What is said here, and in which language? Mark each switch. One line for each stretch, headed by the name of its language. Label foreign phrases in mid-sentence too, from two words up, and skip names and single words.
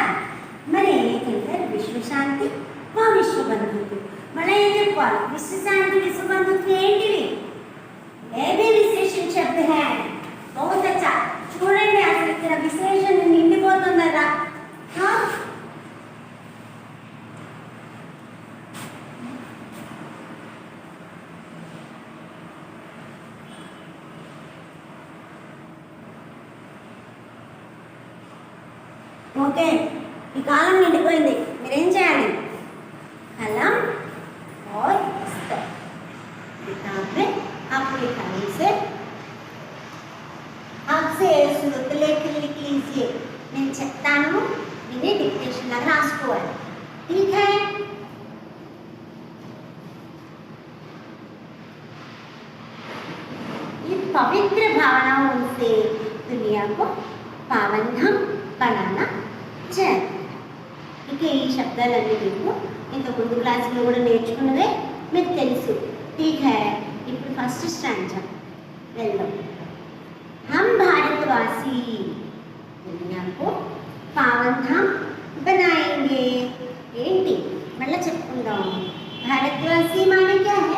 Telugu: మరి ఏంటంటే విశ్వశాంతి మా విశ్వబంధుత్వం. మళ్ళీ ఏం చెప్పుకోవాలి? విశ్వశాంతి విశ్వబంధుత్వం ఏంటివి?
Hindi: ये विशेषण शब्द हैं. बहुत अच्छा.
Telugu: చూడండి అసలు ఇక్కడ విశేషణ నిండిపోతుందరా. ఓకే, ఈ కాలం నిండిపోయింది. మీరేం చేయాలి?
Hindi: కలం और किताब में अपने कलम से आपसे सुनते लिख लीजिए.
Telugu: నేను చెప్తాను, విని డిక్టేషన్ లాగా రాసుకోవాలి.
Hindi: ठीक है? ये पवित्र भावनाओं से दुनिया को पावन बनाना चाहिए.
Telugu: ఇక ఈ శబ్దాలన్నీ మీకు ఇంతకుముందు క్లాసులో కూడా నేర్చుకున్నదే మీకు తెలుసు.
Hindi: ठीक है.
Telugu: ఇప్పుడు
English: first stanza
Telugu: వెళ్దాం.
Hindi: हम भारतवासी दुनिया को पावन धाम बनाएंगे.
Telugu: ఏంటి మళ్ళీ చెప్పుకుందాం.
Hindi: भारतवासी माने क्या है?